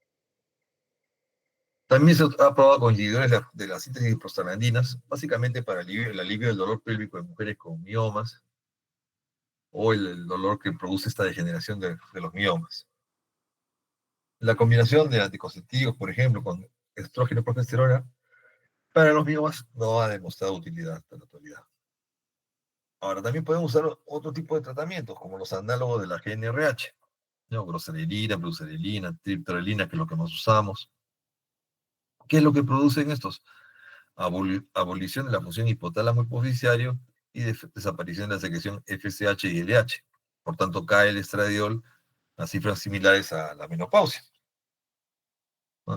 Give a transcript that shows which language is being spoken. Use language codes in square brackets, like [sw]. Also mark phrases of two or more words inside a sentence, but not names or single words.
[es] También se ha probado con inhibidores de la síntesis de prostaglandinas, básicamente para el alivio del dolor pélvico de mujeres con miomas o el dolor que produce esta degeneración de los miomas. La combinación de anticonceptivos, por ejemplo, con estrógeno y progesterona, para los miomas no ha demostrado utilidad hasta la actualidad. Ahora, también podemos usar otro tipo de tratamientos, como los análogos de la GnRH, ¿no? Groserelina, bruserelina, triptorelina, que es lo que más usamos. ¿Qué es lo que producen estos? Abolición de la función hipotálamo hipoficiario y desaparición de la secreción FSH y LH. Por tanto, cae el estradiol a cifras similares a la menopausia, ¿no?